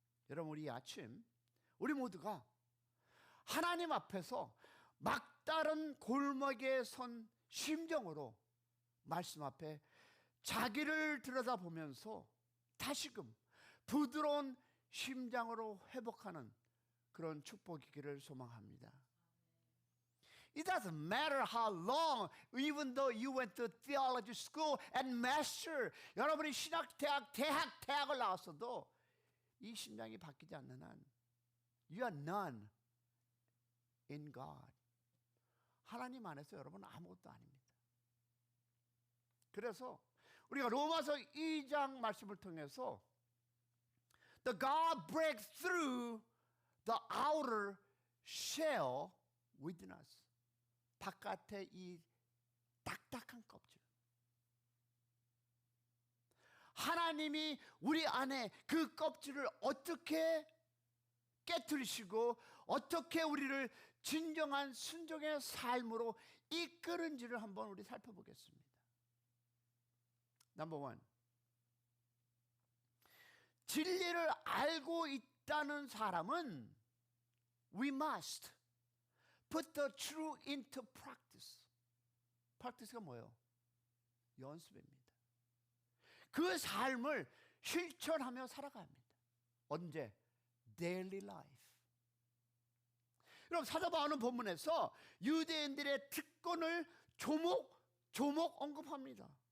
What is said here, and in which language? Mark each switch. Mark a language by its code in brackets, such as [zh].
[ko] 여러분, 우리 아침 우리 모두가 하나님 앞에서 막다른 골목에 선 심정으로 말씀 앞에 자기를 들여다보면서 다시금 부드러운 심장으로 회복하는 그런 축복이기를 소망합니다. [en] It doesn't matter how long, even though you went to theology school and master, [ko] 여러분이 신학대학, 대학을 나왔어도 이 심장이 바뀌지 않는 한 [en] You are none in God. [ko] 하나님 안에서 여러분은 아무것도 아닙니다. 그래서 우리가 로마서 2장 말씀을 통해서 [en] The God breaks through the outer shell within us. [ko] 바깥의 이 딱딱한 껍질. 하나님이 우리 안에 그 껍질을 어떻게 깨트리시고 어떻게 우리를 진정한 순종의 삶으로 이끄는지를 한번 우리 살펴보겠습니다. 넘버 원, 진리를 알고 있다는 사람은 [en] we must put the truth into practice. [ko] practice가 뭐예요? 연습입니다. 그 삶을 실천하며 살아가야 합니다. 언제? [en] daily life. [ko] 여러분, 사도바울은 본문에서 유대인들의 특권을 조목 언급합니다.